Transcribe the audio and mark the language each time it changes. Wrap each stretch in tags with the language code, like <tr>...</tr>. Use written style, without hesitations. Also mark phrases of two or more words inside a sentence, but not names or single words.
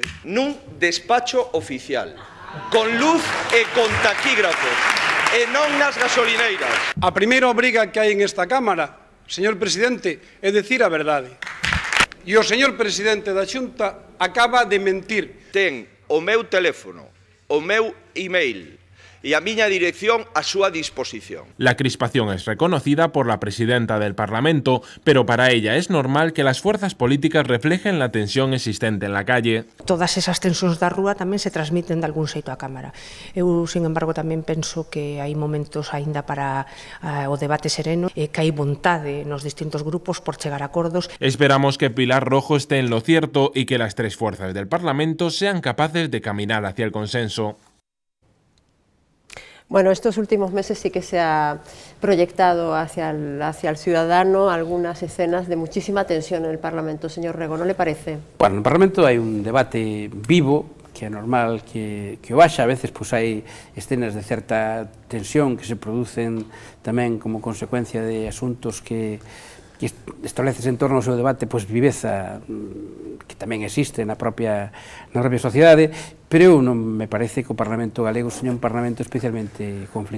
<gl>Nun despacho oficial, con luz e con taquígrafos, e non nas gasolineiras. A primeira obriga que hai en esta Cámara, señor presidente, é dicir a verdade. E o señor presidente da Xunta acaba de mentir. Ten o meu teléfono, o meu email e a miña dirección a súa disposición.</gl> <es>La crispación es reconocida por la presidenta del Parlamento, pero para ella es normal que las fuerzas políticas reflejen la tensión existente en la calle.</es> <gl>Todas esas tensións da rúa tamén se transmiten de algún xeito á Cámara. Eu, sin embargo, tamén penso que hai momentos aínda para o debate sereno e que hai vontade nos distintos grupos por chegar a acordos.</gl> <es>Esperamos que Pilar Rojo esté en lo cierto y que las tres fuerzas del Parlamento sean capaces de caminar hacia el consenso. Bueno, estos últimos meses sí que se ha proyectado hacia el ciudadano algunas escenas de muchísima tensión en el Parlamento. Señor Rego, ¿no le parece?</es> <gl>Bueno,</gl> <es>en el Parlamento</es> <gl>hai un debate vivo, que é normal que o haxa. A veces pues, hai escenas de certa tensión que se producen tamén como consecuencia de asuntos que estableces en torno ao seu debate, pois viveza que tamén existe na propia sociedade, pero eu non me parece que o Parlamento galego seña un Parlamento especialmente conflitivo.</gl>